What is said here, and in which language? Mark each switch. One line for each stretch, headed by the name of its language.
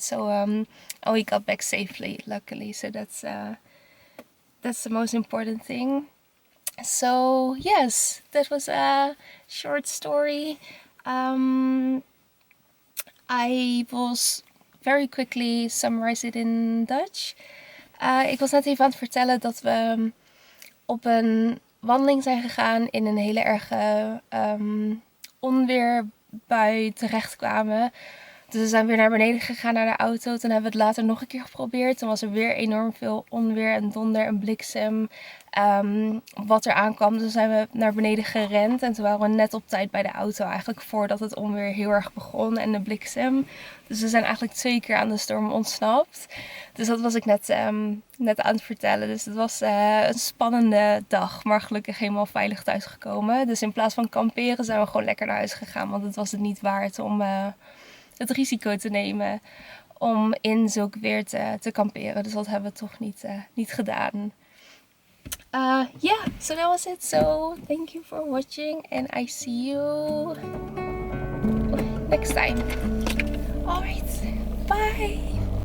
English: So and we got back safely, luckily. So that's the most important thing. So yes, that was a short story. I will very quickly summarize it in Dutch.
Dutch: Ik was net even aan het vertellen dat we op een wandeling zijn gegaan in een hele erge onweerbui terechtkwamen. Dus we zijn weer naar beneden gegaan naar de auto. Toen hebben we het later nog een keer geprobeerd. Toen was er weer enorm veel onweer en donder en bliksem. Wat er aankwam. Dus zijn we naar beneden gerend. En toen waren we net op tijd bij de auto. Eigenlijk voordat het onweer heel erg begon. En de bliksem. Dus we zijn eigenlijk 2 keer aan de storm ontsnapt. Dus dat was ik net aan het vertellen. Dus het was een spannende dag. Maar gelukkig helemaal veilig thuisgekomen. Dus in plaats van kamperen zijn we gewoon lekker naar huis gegaan. Want het was het niet waard om het risico te nemen om in zulk weer te kamperen. Dus dat hebben we toch niet gedaan.
English: So that was it. So thank you for watching and I see you next time. Alright, bye!